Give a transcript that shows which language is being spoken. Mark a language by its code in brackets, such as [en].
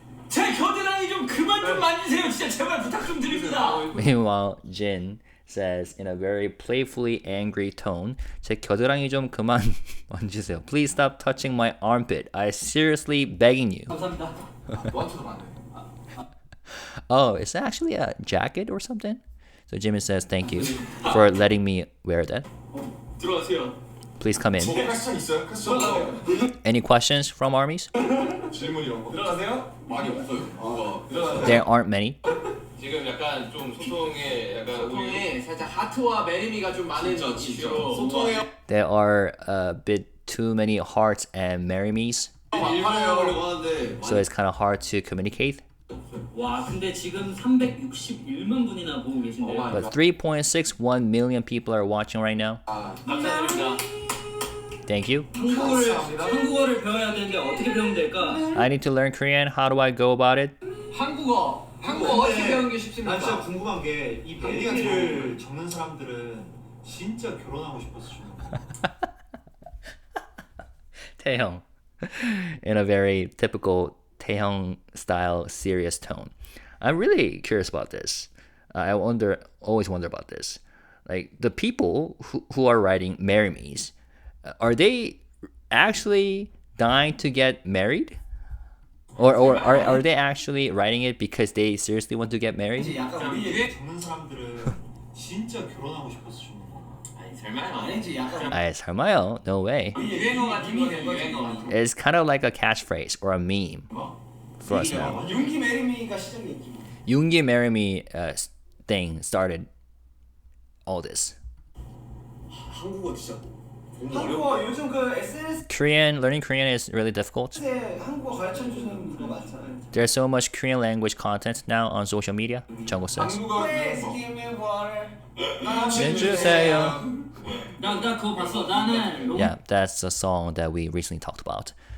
[ko] 제 겨드랑이 좀 그만 좀 만지세요. 진짜 제발 부탁 좀 드립니다. [en] Meanwhile, Jin says in a very playfully angry tone, [ko] 제 겨드랑이 좀 그만 만지세요. [en] Please stop touching my armpit. I seriously begging you. [ko] 감사합니다. 너한테도 맞네. [en] Oh, is that actually a jacket or something? So Jimin says thank you for letting me wear that. [ko] 들어가세요. [en] Please come in. [ko] 저거 퀘스천 있어요? 퀘스천 [en] Any questions from armies? [ko] 질문 이런 거. 들어가세요. 많이 없어요. 뭐가 [en] There aren't many. [ko] 지금 약간 좀 소통에 약간 소통에 살짝 하트와 매미가 좀 많은 이슈로 소통해요. [en] There are a bit too many hearts and marry me's, [ko] 일본어 하려고 하는데 [en] so it's kind of hard to communicate. [ko] 와 근데 지금 361만 분이나 보고 계신데요. [en] But 3.61 million people are watching right now. [ko] 감사드립니다. [en] Thank you. [ko] 한국어를 배워야 되는데 어떻게 배우면 될까? [en] I need to learn Korean. How do I go about it? [ko] 한국어 어떻게 배우는 게 난 쉽습니까? 진짜 궁금한 게 이 베리를 적는 사람들은 진짜 결혼하고 싶어서 적는 거야. [en] Taehyung, in a very typical Taehyung style serious tone. I'm really curious about this. Always wonder about this. Like the people who are writing "Marry Me's," are they actually dying to get married, or are they actually writing it because they seriously want to get married? [ko] 약간 우리 얘기 적는 사람들은 진짜 결혼하고 싶어서 적는 거야. 아니 설마요. 아니지 약간 [en] I [ko] 설마요? [en] No way. [ko] 유행어 같은 거는 유행어 같은 거. [en] It's kind of like a catchphrase or a meme for us now. [ko] 윤기 메리미가 시작이었지. [en] Yoongi Marry Me thing started all this. [ko] 한국어 진짜 공부 한국어 요즘 그 SNS에 [en] Learning Korean is really difficult. [ko] 한국어 가르쳐 주는 거 많잖아요. [en] There's so much Korean language content now on social media. Jungkook says. [ko] 한국어 [en] Please [ko] 이런 거. [en] give me water. [ko] 해주세요. 나 그거 봤어. 나는 로... [en] Yeah, that's a song that we recently talked about.